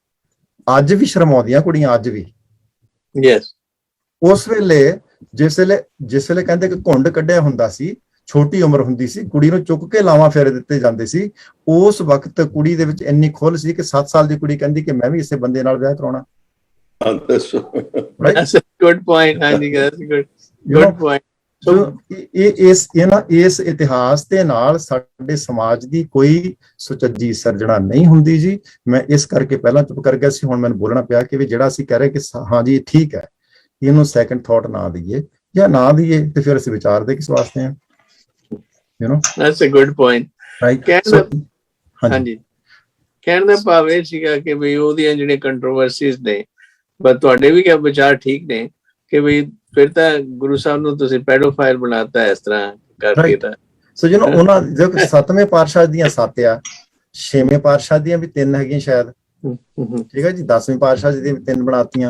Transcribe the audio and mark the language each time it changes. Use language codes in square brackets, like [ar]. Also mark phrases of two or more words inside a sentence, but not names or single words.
[pa] ਅੱਜ ਵੀ ਸ਼ਰਮਾਉਂਦੀਆਂ ਕੁੜੀਆਂ, ਅੱਜ ਵੀ। ਯੈਸ। ਉਸ ਵੇਲੇ ਜਿਸ ਵੇਲੇ ਕਹਿੰਦੇ ਕਿ ਘੁੰਡ ਕੱਢਿਆ ਹੁੰਦਾ ਸੀ, ਛੋਟੀ ਉਮਰ ਹੁੰਦੀ ਸੀ, ਕੁੜੀ ਨੂੰ ਚੁੱਕ ਕੇ ਲਾਵਾਂ ਫੇਰੇ ਦਿੱਤੇ ਜਾਂਦੇ ਸੀ, ਉਸ ਵਕਤ ਕੁੜੀ ਦੇ ਵਿੱਚ ਇੰਨੀ ਖੁੱਲ੍ਹ ਸੀ ਕਿ 7 ਸਾਲ ਦੀ ਕੁੜੀ ਕਹਿੰਦੀ ਕਿ ਮੈਂ ਵੀ ਇਸੇ ਬੰਦੇ ਨਾਲ ਵਿਆਹ ਕਰਾਉਣਾ। [en] That's a good point, ਹਾਂਜੀ, that's a good point। [pa] ਇਸ ਇਤਿਹਾਸ ਦੇ ਨਾਲ ਸਾਡੇ ਸਮਾਜ ਦੀ ਕੋਈ ਸੁਚੱਜੀ ਸਿਰਜਣਾ ਨਹੀਂ ਹੁੰਦੀ ਜੀ। ਮੈਂ ਇਸ ਕਰਕੇ ਪਹਿਲਾਂ ਚੁੱਪ ਕਰ ਗਿਆ ਸੀ, ਹੁਣ ਮੈਨੂੰ ਬੋਲਣਾ ਪਿਆ ਕਿ ਵੀ ਜਿਹੜਾ ਅਸੀਂ ਕਹਿ ਰਹੇ ਕਿ ਹਾਂਜੀ ਠੀਕ ਹੈ, ਇਹਨੂੰ [en] second thought [pa] ਨਾ ਦਈਏ ਜਾਂ ਨਾ ਦਈਏ ਤੇ ਫਿਰ ਅਸੀਂ ਵਿਚਾਰਦੇ ਕਿਸ ਵਾਸਤੇ ਹਾਂ। [en] That's a good point, right? [pa] ਹਾਂਜੀ, ਕਹਿਣ ਦਾ ਭਾਵ ਇਹ ਸੀਗਾ ਕਿ ਵੀ ਉਹਦੀਆਂ ਜਿਹੜੀਆਂ ਕੰਟਰੋਵਰਸੀਜ਼ ਨੇ, ਪਰ ਤੁਹਾਡੇ ਵੀ ਕਿਆ ਵਿਚਾਰ ਠੀਕ ਨੇ ਕਿ ਵੀ ਫਿਰ ਤਾਂ ਗੁਰੂ ਸਾਹਿਬ ਨੂੰ ਤੁਸੀਂ ਪੈਡੋਫਾਈਲ ਬਣਾਤਾ ਇਸ ਤਰ੍ਹਾਂ ਕਰਕੇ। ਤਾਂ ਸੋ ਉਹਨਾਂ ਦੇ 7ਵੇਂ ਪਾਤਸ਼ਾਹ ਦੀਆਂ 7 ਆ, 6ਵੇਂ ਪਾਤਸ਼ਾਹ ਦੀਆਂ ਵੀ 3 ਹੈਗੀਆਂ ਸ਼ਾਇਦ, ਠੀਕ ਹੈ ਜੀ, 10ਵੇਂ ਪਾਤਸ਼ਾਹ ਦੀਆਂ ਵੀ 3 ਬਣਾਤੀਆਂ।